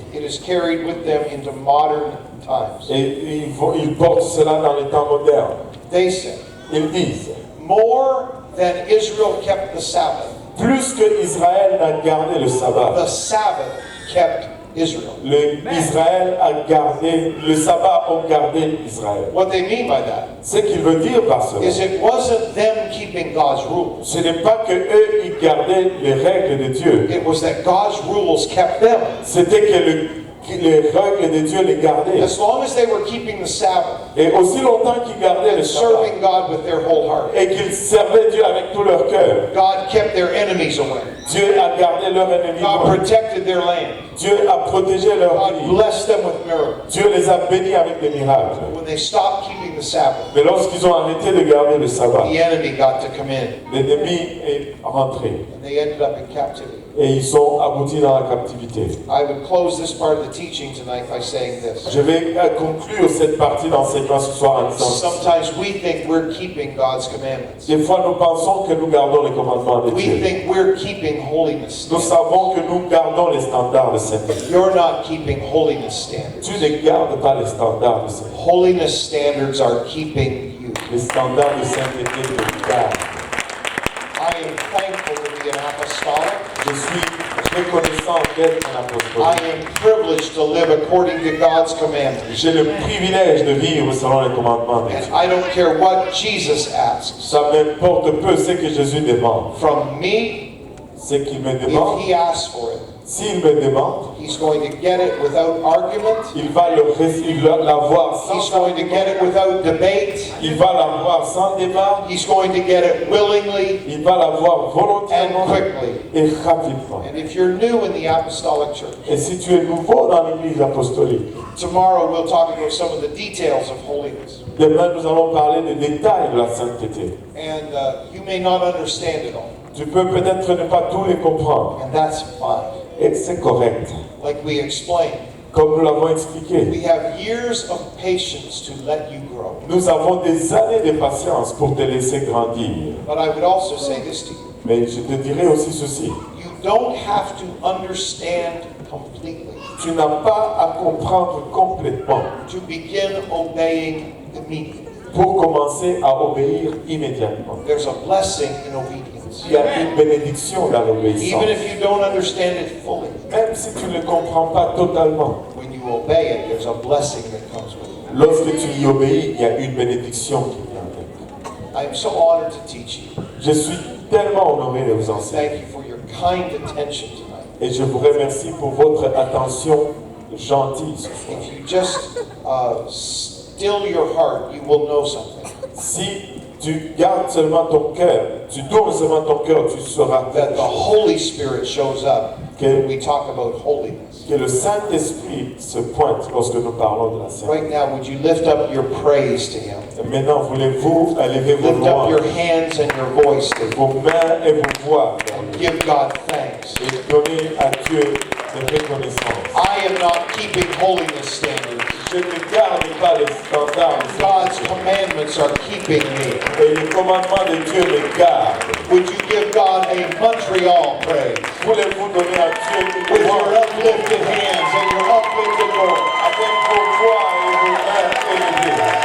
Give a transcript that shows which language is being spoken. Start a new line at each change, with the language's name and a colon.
English: It is carried with them into modern times.
French: Et ils portent cela dans les temps modernes.
English: They say,
French: Ils disent,
English: more than Israel kept the Sabbath,
French: plus que Israël n'a gardé le
English: the
French: sabbat,
English: Sabbath kept Israel.
French: Israël a gardé, le sabbat a gardé Israël.
English: What they mean by that
French: Ce qu'il veut dire par cela,
English: is it wasn't them keeping God's rules.
French: ce n'est pas que eux ils gardaient les règles de Dieu.
English: It was that God's rules kept them.
French: C'était que les règles de Dieu les gardaient.
English: As long as they were keeping the Sabbath
French: Et aussi longtemps qu'ils gardaient le
English: and
French: sabbat
English: serving God with their whole heart,
French: et qu'ils servaient Dieu avec tout leur cœur,
English: God kept their enemies away.
French: Dieu a gardé leur ennemi.
English: God protected their land.
French: Dieu a protégé leur
English: God
French: vie.
English: blessed them with miracles.
French: Dieu les a bénis avec des miracles.
English: When they stopped keeping the Sabbath,
French: Mais lorsqu'ils ont arrêté de garder le sabbat,
English: the enemy got to come in,
French: l'ennemi est rentré
English: and they ended up in captivity.
French: et ils sont aboutis dans la captivité.
English: I would close this part of the teaching tonight by saying this.
French: Je vais conclure cette partie d'enseignement ce soir en disant ceci.
English: Sometimes we think we're keeping God's commandments.
French: Des fois, nous pensons que nous gardons les commandements de
English: We
French: Dieu.
English: think we're keeping holiness
French: Nous
English: standards.
French: savons que nous gardons les standards de sainteté.
English: You're not keeping holiness standards.
French: Tu ne gardes pas les standards de sainteté.
English: Holiness standards are keeping you.
French: Les standards de sainteté te gardent.
English: I am thankful to be an apostolic.
French: Je suis reconnaissant d'être un
English: I
French: apostole.
English: am privileged to live according to God's commandments.
French: J'ai le privilège de vivre selon les commandements de Dieu.
English: And I don't care what Jesus asks
French: Ça m'importe peu ce que Jésus demande.
English: from me.
French: Ce qu'il me
English: If
French: demande,
English: he asks for it,
French: s'il me demande,
English: he's going to get it without argument.
French: il va l'avoir sans
English: He's going to get it without debate.
French: Il va l'avoir sans débat.
English: He's going to get it willingly
French: Il va l'avoir
English: and
French: volontairement
English: quickly.
French: et rapidement.
English: And if you're new in the apostolic church,
French: Et si tu es nouveau dans l'Église apostolique,
English: tomorrow we'll talk about some of the details of holiness.
French: demain nous allons parler des détails de la sainteté.
English: And you may not understand it all,
French: Tu peux peut-être ne pas tous les comprendre.
English: and that's fine.
French: Et c'est correct.
English: Like we explained,
French: Comme nous l'avons expliqué,
English: we have years of patience to let you grow.
French: nous avons des années de patience pour te laisser grandir.
English: But I would also say this to you.
French: Mais je te dirai aussi ceci.
English: You don't have to understand completely
French: Tu n'as pas à comprendre complètement
English: to begin obeying immediately.
French: pour commencer à obéir immédiatement.
English: There's a blessing in obedience.
French: Il y a une bénédiction dans l'obéissance.
English: Even if you don't understand it fully,
French: Même si tu ne le comprends pas totalement,
English: when you obey it, there's a blessing that comes with it.
French: lorsque tu y obéis, il y a une bénédiction qui vient avec.
English: I am so honored to teach you.
French: Je suis tellement honoré de vous enseigner.
English: Thank you for your kind attention tonight.
French: Et je vous remercie pour votre attention gentille ce soir.
English: If you just still your heart, you will know something.
French: Si tu gardes seulement ton cœur, tu tournes seulement ton cœur, tu sauras
English: That the Holy Spirit shows up when
French: que,
English: we talk about holiness.
French: que le Saint-Esprit se pointe lorsque nous parlons de la sainteté.
English: Right now, would you lift up your praise to Him?
French: Maintenant, voulez-vous élever vos
English: Lift up your
French: louanges,
English: hands and your voice to Him.
French: vos mains et vos voix
English: And give God thanks.
French: et donner à Dieu de reconnaissance.
English: I am not keeping holiness standards.
French: Je ne garde pas les standards
English: God's commandments are keeping me.
French: et les commandements de Dieu me gardent.
English: Would you give God a Montreal praise?
French: Voulez-vous donner à Dieu
English: With
French: une
English: your
French: louange
English: uplifted hands and your uplifted voice.
French: avec vos voix et vos mains élevées?